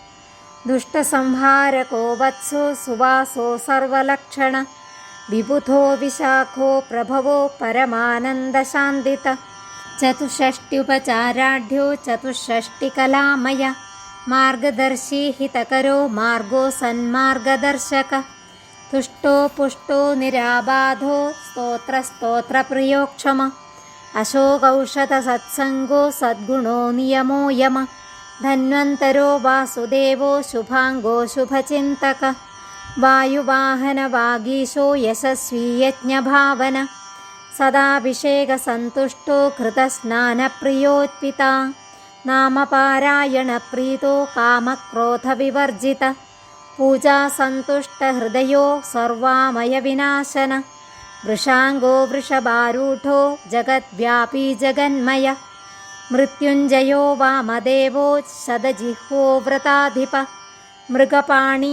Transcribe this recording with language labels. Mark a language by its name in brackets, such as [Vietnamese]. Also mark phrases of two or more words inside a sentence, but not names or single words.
[Sanskrit] ദുഷ്ടസംഹാരകോ വത്സോ സുവാസോ സർവലക്ഷണ വിബുധോ വിശാഖോ പ്രഭവോ പരമാനന്ദശാന്തിത ചതുഷ്ഷ്ട്യുപചാരാഢ്യോ ചതുഷ്ഷ്ടികലാമയ മാർഗദർശി ഹിതകരോ മാർഗോ സന്മാർഗദർശക തുഷ്ടോ പുഷ്ടോ നിരാബാധോ സ്തോത്രപ്രിയോക്ഷമ अशोकौषधसत्सङ्गो सद्गुणो नियमो यम धन्वन्तरो वासुदेवो शुभाङ्गो शुभचिन्तक वायुवाहनवागीशो यशस्वी यज्ञभावन सदाभिषेकसन्तुष्टो कृतस्नानप्रियोत्पिता नामपारायणप्रीतो कामक्रोधविवर्जित पूजासन्तुष्टहृदयो सर्वामयविनाशन वृषाङ्गो वृषभारूढो जगद्व्यापी जगन्मय मृत्युञ्जयो वामदेवो शतजिह्वो व्रताधिप मृगपाणी